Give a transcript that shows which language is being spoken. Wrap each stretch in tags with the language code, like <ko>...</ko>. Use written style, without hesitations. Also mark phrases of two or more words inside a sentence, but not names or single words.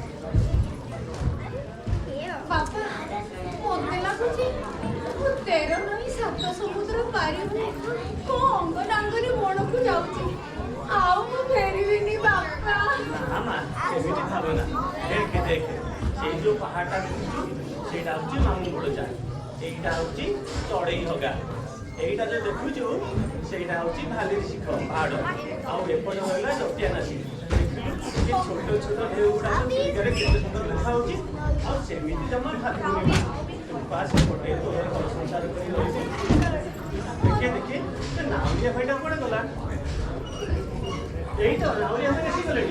<or>ବାପା ମତେ ଲାଗୁଛି ମୁଁ 13 ନଈ 7 ସମୁଦ୍ର ପାରି ହୋଇ କୋଉ ଅଙ୍ଗ ଡାଙ୍ଗରେ ବଣକୁ ଯାଉଛି ଆଉ ମୁଁ ଫେରିବିନି ବାପା ନା ମା ସେମିତି ଭାବନା ଦେଖେ ସେଇ ଯୋଉ ପାହାଡ଼ଟା ଦେଖୁଛୁ ସେଇଟା ହଉଛି ମାମୁଁଘର ଏଇଟା ହଉଛି ଚଢେଇ ହଗା ଏଇଟା ଯେ ଦେଖୁଛୁ ସେଇଟା ହଉଛି ଭାଲିରି ଶିଖ ପାହାଡ଼ ଆଉ ଏପଟେ ରହିଲା ଜଟିଆନାସି ଦେଖିଲୁ କି ଛୋଟ ଢେଉ ଗୁଡ଼ାକ ଚିଲିକାରେ କେତେ ସୁନ୍ଦର ଦେଖାଯାଉଛି ଆଉ ସେମିତି ଜମା ଭାବିବୁନି ତୁ ପାସ୍ ଏପଟେ ତୋର ଘର ସଂସାର କରି ରହିବୁ ଦେଖେ ସେ ନାଉରିଆ ଭାଇଟା କୁଆଡ଼େ ଗଲା ଏଇ ତ ନାଉରିଆ ଭାଇ ଆସିଗଲେଣି</or>